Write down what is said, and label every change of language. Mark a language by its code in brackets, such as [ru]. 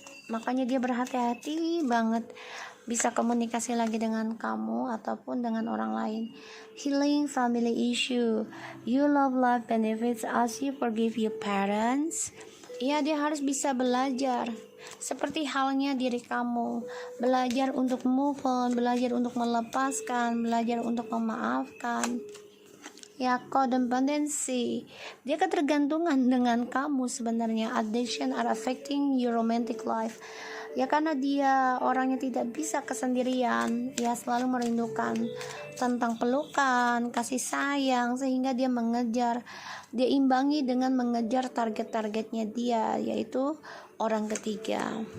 [id] Makanya dia berhati-hati banget bisa komunikasi lagi dengan kamu ataupun dengan orang lain. [en] Healing family issue. You love life benefits as you forgive your parents. [id] Ya, dia harus bisa belajar seperti halnya diri kamu, belajar untuk move on, belajar untuk melepaskan, belajar untuk memaafkan. Ya, codependency, dia ketergantungan dengan kamu sebenarnya. [en] Addiction are affecting your romantic life. [id] Ya, karena dia orangnya tidak bisa kesendirian, ya selalu merindukan tentang pelukan, kasih sayang, sehingga dia imbangi dengan mengejar target-targetnya dia, yaitu orang ketiga.